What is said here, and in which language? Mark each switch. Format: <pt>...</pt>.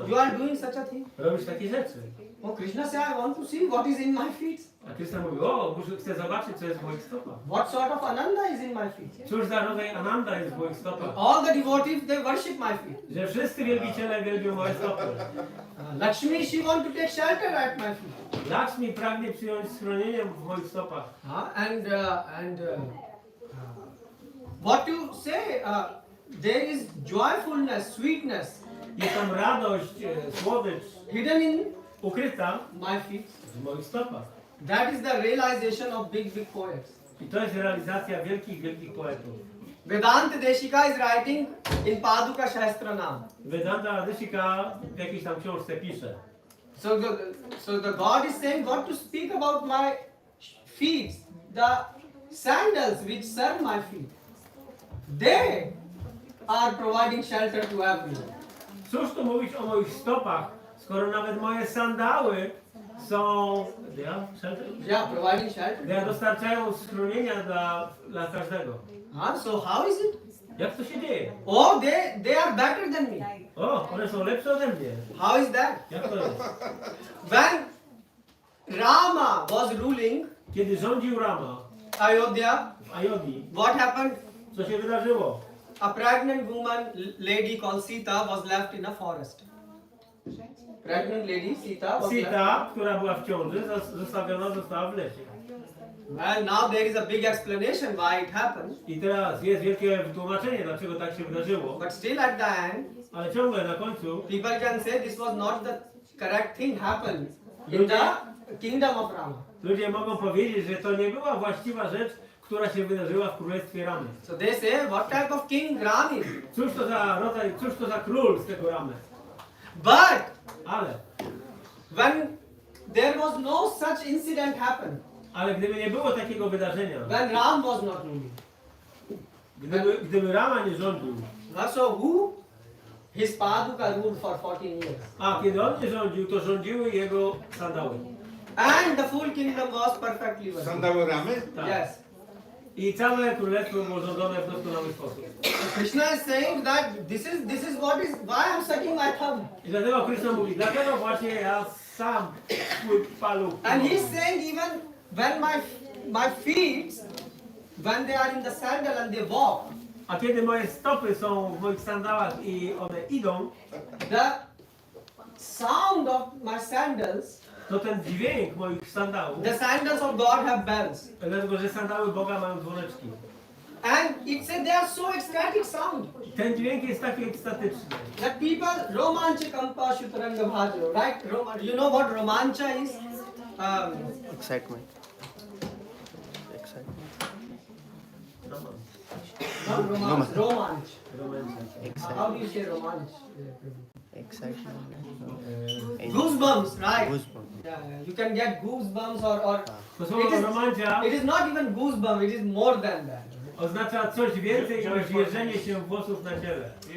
<en>You are doing such a thing?</en> <pl>robisz takie rzeczy?</pl> <en>Oh, Krishna said, I want to see what is in my feet.</en> <pl>A Krishna mówi, o, chcę zobaczyć, co jest w moich stopach.</pl> <en>What sort of ananda is in my feet?</en> <pl>Cóż za rodzaj ananda jest w moich stopach?</pl> <en>All the devotees, they worship my feet.</en> <pl>Że wszyscy wielbiciele wielbią moje stopy.</pl> <en>Lakshmi, she want to take shelter at my feet.</en> <pl>Lakshmi pragnie przyjąć schronienie w moich stopach.</pl> <en>What you say? There is joyfulness, sweetness</en> <pl>Jest tam radość, słodycz</pl> <en>hidden in</en> <pl>ukryta</pl> <en>my feet.</en> <pl>w moich stopach.</pl> <en>That is the realization of big poets.</en> <pl>I to jest realizacja wielkich, wielkich poetów.</pl> <en>Vedanta Deshika is writing in Paduka Shastranam.</en> <pl>Vedanta Deshika w jakiejś tam książce pisze.</pl> <en>So the God is saying, God to speak about my feet, the sandals which serve my feet. They are providing shelter to everyone.</en> <pl>Cóż tu mówić o moich stopach, skoro nawet moje sandały są...</pl> <en>Yeah, providing shelter.</en> <pl>Dostarczają schronienia dla każdego.</pl> <en>So how is it?</en> <pl>Jak to się dzieje?</pl> <en>Oh, they are better than me.</en> <pl>O, one są lepsze ode mnie.</pl> <en>How is that?</en> <pl>Jak to jest?</pl> <en>When Rama was ruling</en> <pl>Kiedy rządził Rama</pl> <en>Ayodhya,</en> <pl>w Ayodhi,</pl> <en>what happened?</en> <pl>co się wydarzyło?</pl> <en>A pregnant woman, lady called Sita, was left in a forest. Pregnant lady Sita was left.</en> <pl>Sita, która była w ciąży, zostawiona została w lesie.</pl> <en>Well, now there is a big explanation why it happened.</en> <pl>I teraz jest wielkie wytłumaczenie, dlaczego tak się wydarzyło.</pl> <en>But still at the end,</en> <pl>Ale ciągle na końcu</pl> <en>people can say this was not the correct thing happened in the kingdom of Rama.</en> <pl>ludzie mogą powiedzieć, że to nie była właściwa rzecz, która się wydarzyła w królestwie Ramy.</pl> <en>So they say, what type of king Ram is?</en> <pl>Cóż to za rodzaj, cóż to za król z tego Ramy?</pl> <en>But</en> <pl>Ale</pl> <en>when there was no such incident happened,</en> <pl>Ale gdyby nie było takiego wydarzenia,</pl> <en>when Ram was not ruling,</en> <pl>gdyby Rama nie rządził,</pl> <en>so who? His Paduka ruled for 14 years.</en> <pl>a kiedy on nie rządził, to rządziły jego sandały.</pl> <en>And the full kingdom was perfectly well.</en> <pl>Sandały ramy? Tak.</pl> <en>Yes.</en> <pl>I całe królestwo było rządzone w doskonały sposób.</pl> <en>So Krishna is saying that this is what is why I'm sucking my thumb.</en> <pl>I dlatego Krishna mówi, dlatego właśnie ja sam swój paluch.</pl> <en>And he's saying even when my feet, when they are in the sandal and they walk,</en> <pl>A kiedy moje stopy są w moich sandałach i one idą,</pl> <en>the sound of my sandals,</en> <pl>to ten dźwięk moich sandałów,</pl> <en>the sandals of God have bells.</en> <pl>dlatego że sandały Boga mają dzwoneczki.</pl> <en>And it said they are so ecstatic sound</en> <pl>Ten dźwięk jest taki ekstatyczny.</pl> <en>that people</en> <sa>romancha kampa shutaranga bhajo,</sa> <en>right? You know what romancha is? Excitement. Not romance, romanch.</en> <pl>Romancja.</pl> <en>How do you say romanch? Excitement. Goosebumps, right? Goosebumps. Yeah, you can get goosebumps or</en> <pl>To słowo romancja</pl> <en>it is not even goosebump, it is more than that.</en> <pl>oznacza coś więcej niż jeżenie się włosów na ciele.</pl>